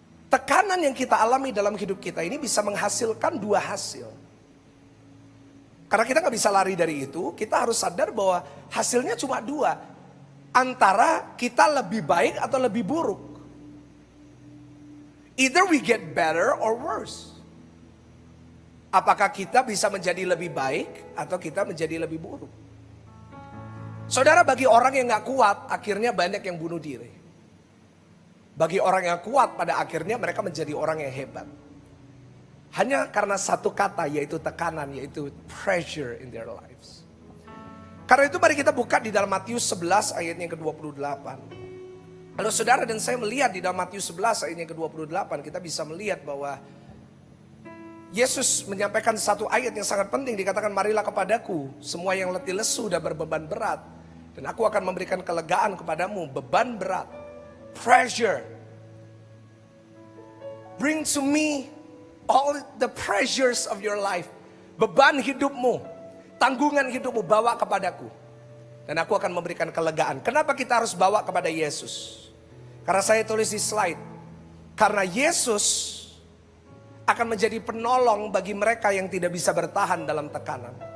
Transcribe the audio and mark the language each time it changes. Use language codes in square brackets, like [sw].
[id] Tekanan yang kita alami dalam hidup kita ini bisa menghasilkan 2 hasil. Karena kita gak bisa lari dari itu, kita harus sadar bahwa hasilnya cuma 2. Antara kita lebih baik atau lebih buruk. [en] Either we get better or worse. [id] Apakah kita bisa menjadi lebih baik atau kita menjadi lebih buruk? Saudara, bagi orang yang gak kuat, akhirnya banyak yang bunuh diri. Bagi orang yang kuat, pada akhirnya mereka menjadi orang yang hebat. Hanya karena satu kata, yaitu tekanan, yaitu [en] pressure in their lives. [id] Karena itu mari kita buka di dalam Matius 11 ayatnya ke-28. Kalau saudara dan saya melihat di dalam Matius 11 ayatnya ke-28, kita bisa melihat bahwa Yesus menyampaikan satu ayat yang sangat penting. Dikatakan, marilah kepadaku semua yang letih lesu dan berbeban berat, dan aku akan memberikan kelegaan kepadamu. Beban berat, pressure. [en] Bring to me all the pressures of your life. [id] Beban hidupmu, tanggungan hidupmu, bawa kepadaku. Dan aku akan memberikan kelegaan. Kenapa kita harus bawa kepada Yesus? Karena saya tulis di slide. Karena Yesus akan menjadi penolong bagi mereka yang tidak bisa bertahan dalam tekanan.